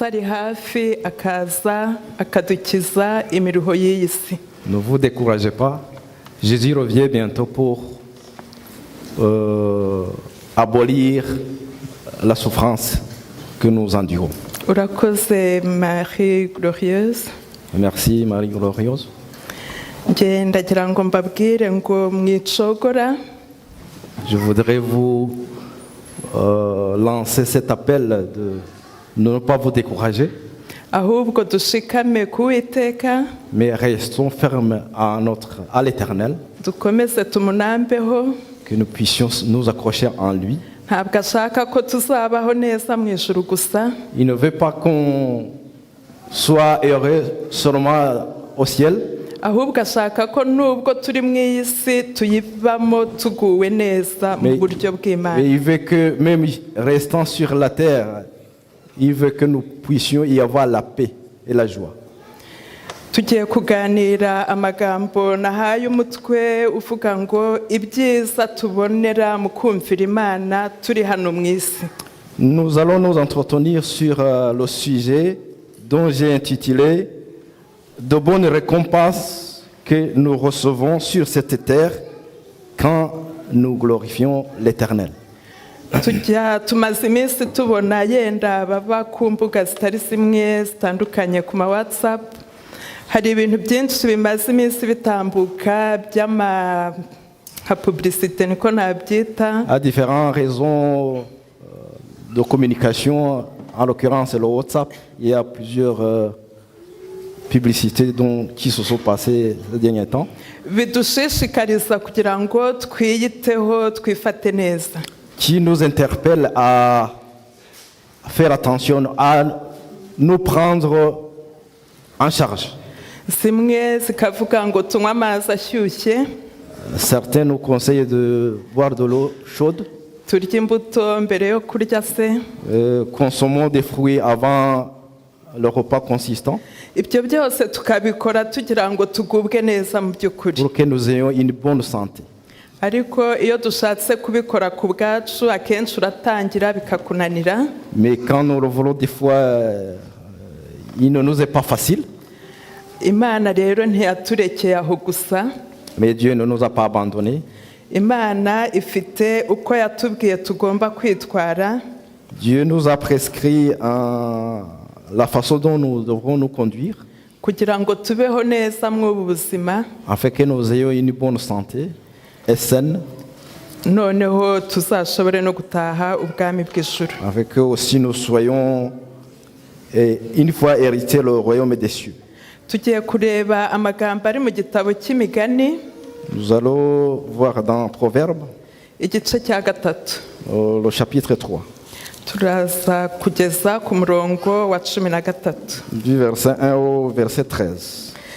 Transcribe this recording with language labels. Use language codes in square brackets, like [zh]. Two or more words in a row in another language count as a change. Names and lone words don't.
[rw] ari hafi akaza akadukiza imiruho y'iyi si. [fr] Ne vous découragez pas, Jésus revient bientôt pour abolir la souffrance que nous endurons. [rw] Urakoze Marie Glorieuse. [fr] Merci Marie Glorieuse. [rw] Nge ndagira ngo mbabwire ngo mwicogora. [fr] Je voudrais vous lancer cet appel de ne pas vous décourager, [rw] Ahubwo dushikame ku Uwiteka, [fr] mais restons fermes à l'Éternel, [rw] dukomeze tumunambeho. [fr] que nous puissions nous accrocher en lui. [rw] Ntabwo ashaka ko tuzabaho neza mu ijuru gusa, [fr] Il ne veut pas qu'on soit heureux seulement au ciel, [rw] ahubwo ashaka ko nubwo turi mu iyi si tuyibamo tuguwe neza mu buryo [fr] mais [rw] bw'Imana. [fr] il veut que même restant sur la terre, il veut que nous puissions y avoir la paix et la joie. [rw] Tugiye kuganira amagambo nahaye umutwe uvuga ngo ibyiza tubonera mu kumvira Imana turi hano mu isi. [fr] Nous allons nous entretenir sur le sujet dont j'ai intitulé « De bonnes récompenses que nous recevons sur cette terre quand nous glorifions l'Éternel ». [rw] Tumaze iminsi tubona yenda baba ku mbuga zitari zimwe zitandukanye ku ma WhatsApp, hari ibintu byinshi bimaze iminsi bitambuka by'ama publicité niko nabyita, [fr] À différentes raisons de communication, en l'occurrence le WhatsApp, il y a plusieurs publicités qui se sont passées ces derniers temps. [rw] bidushishikariza kugira ngo twiyiteho twifate neza. [fr] Qui nous interpelle à faire attention, à nous prendre en charge. [rw] Zimwe zikavuga ngo tunywe amazi ashyushye, [fr] Certains nous conseillent de boire de l'eau chaude, [rw] turya imbuto mbere yo kurya se. [fr] consommons des fruits avant le repas consistant [rw] Ibyo byose tukabikora tugira ngo tugubwe neza mu by'ukuri. [fr] pour que nous ayons une bonne santé. [rw] Ariko iyo dushatse kubikora ku bwacu akenshi uratangira bikakunanira. [fr] Mais quand nous le voulons des fois, il ne nous est pas facile. [rw] Imana rero ntiyaturekeye aho gusa. [fr] Mais Dieu ne nous a pas abandonnés. [rw] Imana ifite uko yatubwiye tugomba kwitwara. [fr] Dieu nous a prescrit la façon dont nous devrons nous conduire [rw] kugira ngo tubeho neza mu buzima, [fr] afin que nous ayons une bonne santé et saine, [rw] noneho tuzashobore no gutaha ubwami bw'ijuru. [fr] afin que aussi nous soyons, une fois hérités, le royaume des cieux. [rw] tugiye kureba amagambo ari mu gitabo cy'imigani [fr] Nous allons voir dans Proverbes, [rw] igice cya gatatu [fr] le chapitre 3, [rw] turaza kugeza ku murongo wa 13. [fr] du verset 1 au verset 13.